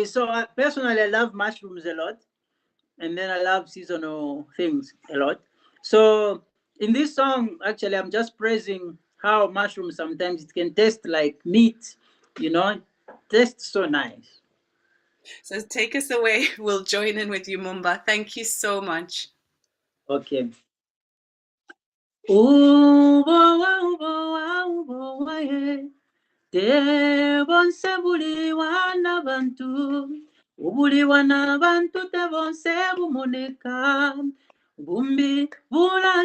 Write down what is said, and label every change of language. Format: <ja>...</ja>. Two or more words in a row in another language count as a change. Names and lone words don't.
<en>So personally, I love mushrooms a lot. And then I love seasonal things a lot. So in this song, actually, I'm just praising how mushrooms sometimes it can taste like meat, tastes so nice. So take us away. We'll join in with you, Mumba. Thank you so much.</en> <bem>Okay. Ubowa, ubowa, ubowa, yeah. Tebonse buliwa n'abantu, ubuliwa n'abantu tebonse bumoneka, Bumbi bula</bem>